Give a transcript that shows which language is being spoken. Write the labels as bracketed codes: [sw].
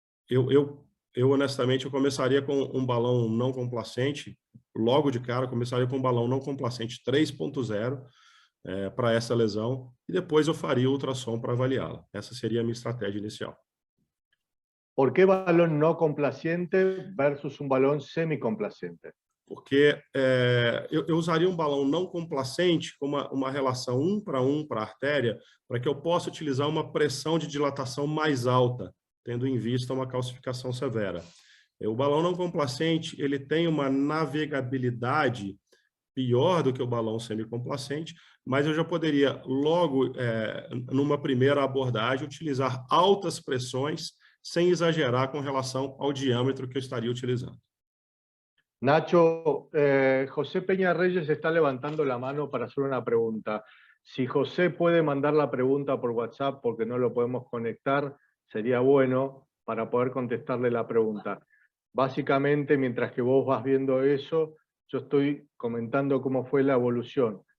[pt] Eu honestamente, eu começaria com um balão não complacente, logo de cara, começaria com um balão não complacente 3.0 para essa lesão, e depois eu faria o ultrassom para avaliá-la. Essa seria a minha estratégia inicial. [es] ¿Por qué balón no complaciente versus un balón semicomplacente? [pt] Porque eu usaria um balão não complacente com uma relação 1 para a artéria, para que eu possa utilizar uma pressão de dilatação mais alta, tendo em vista uma calcificação severa. O balão não complacente, ele tem uma navegabilidade pior do que o balão semicomplacente, mas eu já poderia logo, numa primeira abordagem, utilizar altas pressões sem exagerar com relação ao diâmetro que eu estaria utilizando. [es] Nacho, José Peña Reyes está levantando la mano para hacer una pregunta. Si José puede mandar la pregunta por WhatsApp porque no lo podemos conectar, sería bueno para poder contestarle la pregunta. Básicamente, mientras que vos vas viendo eso, yo estoy comentando cómo fue la evolución.